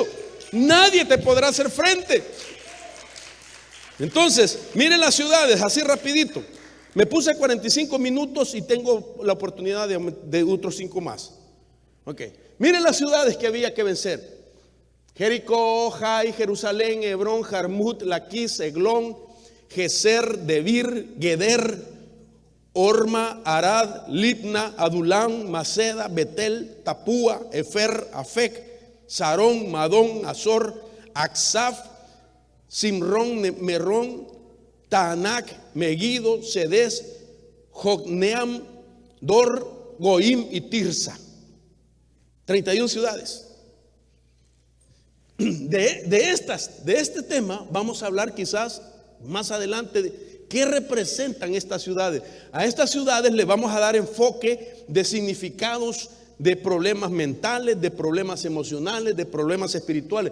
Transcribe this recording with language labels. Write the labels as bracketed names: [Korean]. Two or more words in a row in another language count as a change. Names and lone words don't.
[Spanish] Nadie te podrá hacer frente. Entonces, miren las ciudades, así rapidito. Me puse 45 minutos y tengo la oportunidad de otros 5 más. Ok, miren las ciudades que había que vencer: Jericó, Jai, Jerusalén, Hebrón, Jarmut, Laquis, Eglón, Geser, Debir, Geder, Orma, Arad, Libna, Adulam, Maceda, Betel, Tapúa, Efer, Afec, Sarón, Madón, Azor, Aksaf, Simrón, Merón, Taanac, Megido, Cedes, Jocneam, Dor, Goim y Tirsa. 31 ciudades. De este tema vamos a hablar quizás más adelante de qué representan estas ciudades. A estas ciudades le vamos a dar enfoque de significados, de problemas mentales, de problemas emocionales, de problemas espirituales.